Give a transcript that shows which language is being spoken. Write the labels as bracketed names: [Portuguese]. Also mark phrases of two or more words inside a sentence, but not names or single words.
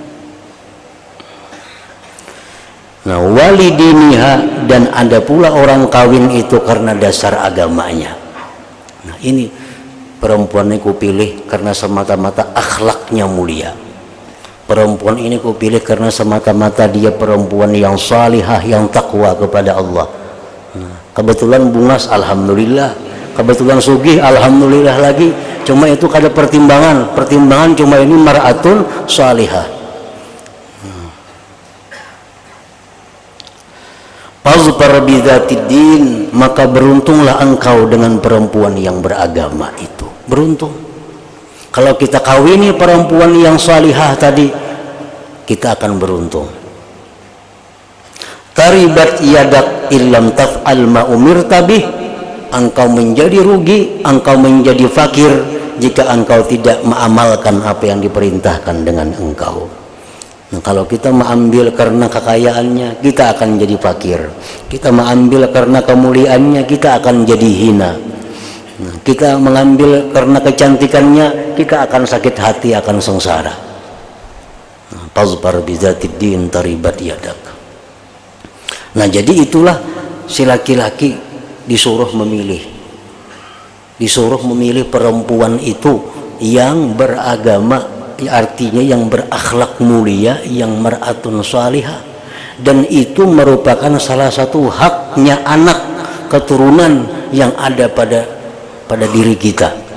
[Indonesian] Nah [Arabic] wali diniha, [Indonesian] dan ada pula orang kawin itu karena dasar agamanya. Nah ini perempuan ini kupilih karena semata-mata akhlaknya mulia. Perempuan ini kupilih karena semata-mata dia perempuan yang salihah, yang takwa kepada Allah. Nah, kebetulan bungas, alhamdulillah. Kebetulan sugih, alhamdulillah lagi. Cuma itu kada pertimbangan cuma ini [Arabic] mar'atun salihah. Fazfar bidzatid din, [Indonesian] maka beruntunglah engkau dengan perempuan yang beragama itu. Beruntung. Kalau kita kawini perempuan yang salihah tadi, kita akan beruntung. [Arabic] Taribat yadak illam taf'al ma umirta bih, [Indonesian] engkau menjadi rugi, engkau menjadi fakir jika engkau tidak mengamalkan apa yang diperintahkan dengan engkau. Nah, kalau kita mengambil karena kekayaannya, kita akan jadi fakir. Kita mengambil karena kemuliaannya, kita akan jadi hina. Nah, kita mengambil karena kecantikannya, kita akan sakit hati, akan sengsara. [Arabic] Fazfar bidzatid din taribat yadak. [Indonesian] Nah, jadi itulah si laki-laki disuruh memilih. Disuruh memilih perempuan itu yang beragama, artinya yang berakhlak mulia, yang [Arabic] mar'atun salihah, [Indonesian] dan itu merupakan salah satu haknya anak keturunan yang ada pada diri kita.